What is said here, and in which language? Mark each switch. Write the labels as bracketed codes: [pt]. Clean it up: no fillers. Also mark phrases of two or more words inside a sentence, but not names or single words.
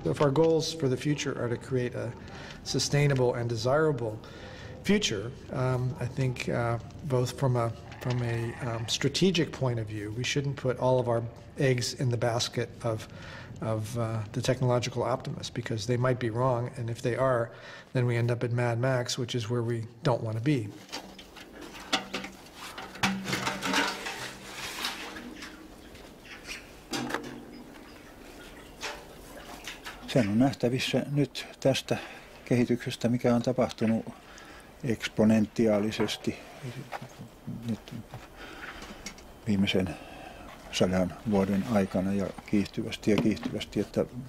[en] So if our goals for the future are to create a sustainable and desirable future, I think both from a strategic point of view, we shouldn't put all of our eggs in the basket of the technological optimists, because they might be wrong, and if they are, then we end up at Mad Max, which is where we don't want to be. [fi] Sen on nähtävissä nyt tästä kehityksestä, mikä on tapahtunut eksponentiaalisesti nyt viimeisen 100 vuoden aikana ja kiihtyvästi, että